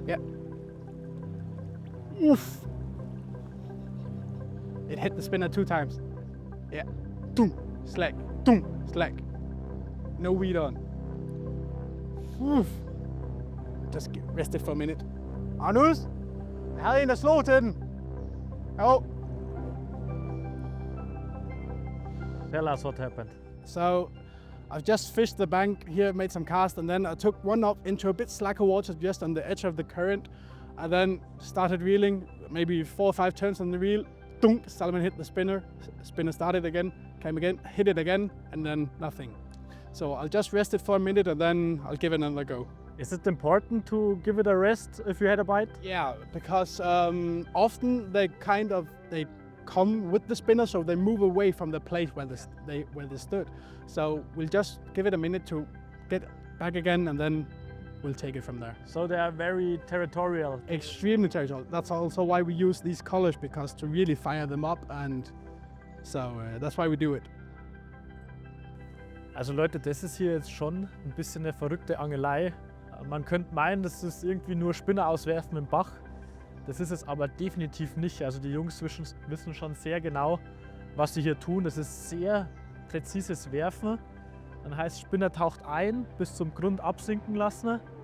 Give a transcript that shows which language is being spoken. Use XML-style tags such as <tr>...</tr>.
<en>Yeah. Oof. It hit the spinner 2 times. Yeah. Doom, slack, doom, slack. No weed on. Oof. Just get rested for a minute.</en> <da>Magnus, jeg havde en, der slog til den. Oh.</da> <en>Tell us what happened. So I've just fished the bank here, made some casts, and then I took one up into a bit slacker water just on the edge of the current. I then started reeling, maybe 4 or 5 turns on the reel. Dunk, salmon hit the spinner. Spinner started again, came again, hit it again, and then nothing. So I'll just rest it for a minute and then I'll give it another go. Is it important to give it a rest if you had a bite? Yeah, because often they come with the spinner, so they move away from the place where they stood. So we'll just give it a minute to get back again, and then we'll take it from there. So they are very territorial. Extremely territorial. That's also why we use these colors, because to really fire them up, and so that's why we do it.</en> <de>Also Leute, das ist hier jetzt schon ein bisschen eine verrückte Angelei. Man könnte meinen, das ist irgendwie nur Spinner auswerfen im Bach. Das ist es aber definitiv nicht. Also die Jungs wissen schon sehr genau, was sie hier tun. Das ist sehr präzises Werfen. Dann heißt Spinner taucht ein, bis zum Grund absinken lassen.</de>